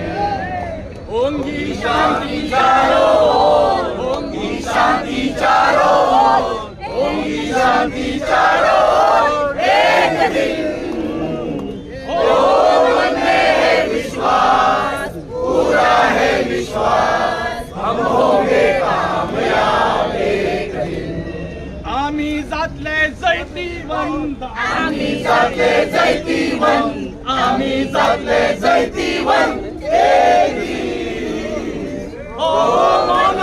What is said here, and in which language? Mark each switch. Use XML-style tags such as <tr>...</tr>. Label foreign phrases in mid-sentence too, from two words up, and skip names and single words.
<hi>होंगी शांति चारों ओर, होंगी शांति चारों ओर, होंगी शांति चारों ओर एक दिन। ओ मन में है विश्वास, पूरा है विश्वास, हम होंगे कामयाब एक दिन।</hi> <kok>आम्ही जातले जैतिवंत, आम्ही जातले जैतिवंत, आम्ही जातले जैतिवंत</kok> <hi>एक दिन। ओ</hi>